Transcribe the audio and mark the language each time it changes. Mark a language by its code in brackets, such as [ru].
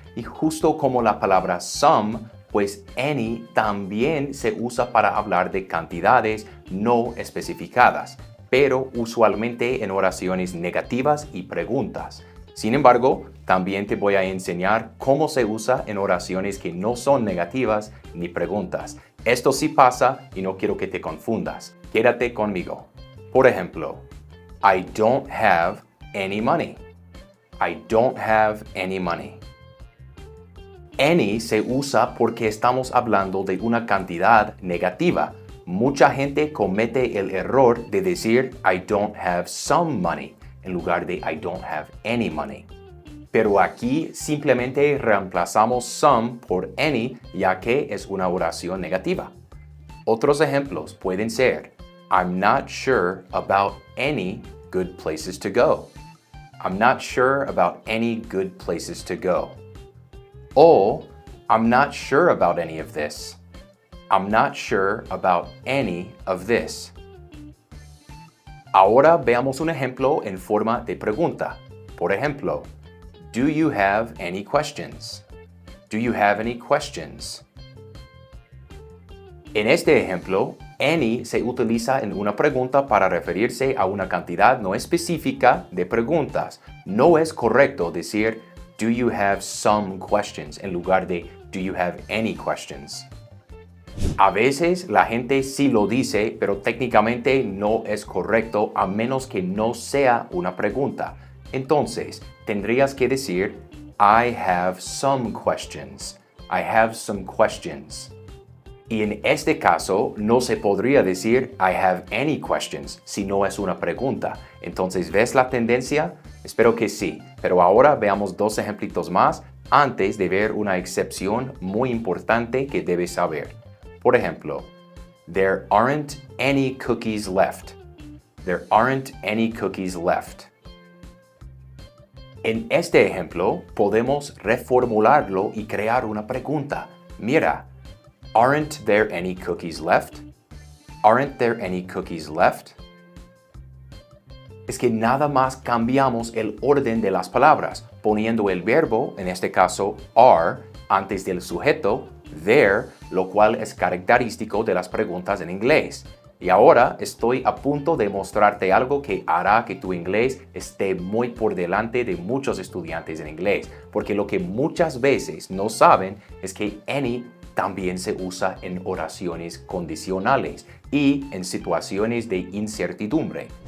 [es] Y justo como la palabra some, pues any también se usa para hablar de cantidades no especificadas, pero usualmente en oraciones negativas y preguntas. Sin embargo, también te voy a enseñar cómo se usa en oraciones que no son negativas ni preguntas. Esto sí pasa y no quiero que te confundas. Quédate conmigo. Por ejemplo, [en] I don't have any money. I don't have any money. [es] Any se usa porque estamos hablando de una cantidad negativa. Mucha gente comete el error de decir [en] I don't have some money [es] en lugar de [en] I don't have any money. [es] Pero aquí simplemente reemplazamos some por any ya que es una oración negativa. Otros ejemplos pueden ser [en] I'm not sure about any good places to go. I'm not sure about any good places to go. O I'm not sure about any of this. I'm not sure about any of this. [es] Ahora veamos un ejemplo en forma de pregunta. Por ejemplo, [en] do you have any questions? Do you have any questions? [es] En este ejemplo, any se utiliza en una pregunta para referirse a una cantidad no específica de preguntas. No es correcto decir [en] do you have some questions [es] en lugar de [en] do you have any questions. [es] A veces la gente sí lo dice, pero técnicamente no es correcto a menos que no sea una pregunta. Entonces, tendrías que decir [en] I have some questions. I have some questions. [es] Y en este caso, no se podría decir [en] I have any questions [es] si no es una pregunta. Entonces, ¿ves la tendencia? Espero que sí, pero ahora veamos dos ejemplitos más antes de ver una excepción muy importante que debes saber. Por ejemplo, [en] there aren't any cookies left. There aren't any cookies left. [es] En este ejemplo, podemos reformularlo y crear una pregunta. Mira, [en] aren't there any cookies left? Aren't there any cookies left? [es] Es que nada más cambiamos el orden de las palabras, poniendo el verbo, en este caso are, antes del sujeto, there, lo cual es característico de las preguntas en inglés. Y ahora estoy a punto de mostrarte algo que hará que tu inglés esté muy por delante de muchos estudiantes en inglés, porque lo que muchas veces no saben es que any también se usa en oraciones condicionales y en situaciones de incertidumbre.